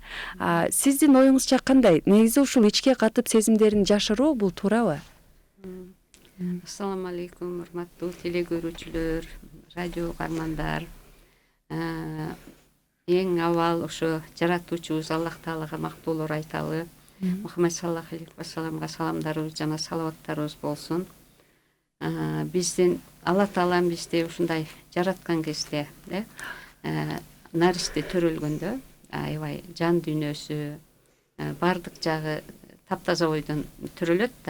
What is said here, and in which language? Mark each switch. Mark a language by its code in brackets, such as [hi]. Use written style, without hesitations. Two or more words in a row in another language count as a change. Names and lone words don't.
[ky] Сиздин оюңузча кандай? Негизи ушул ичке катып сезимдерин жашыруу бул туурабы? [ar] السلام عليكم, [ky] урматтуу телегөрүүчүлөр, радио угармандар. Эң авал ошо жаратуучубуз Аллах Таалага мактоолор айталы. Мухаммад [ar] صلى الله عليه وسلم [ky] саламдарыбыз жана салаваттарыбыз болсун. Биздин Алла Таалам бизди ушундай жараткан кезде, наристе төрөлгөндө, аябай жан дүйнөсү, бардык жагы таптаза бойдон төрөлөт да.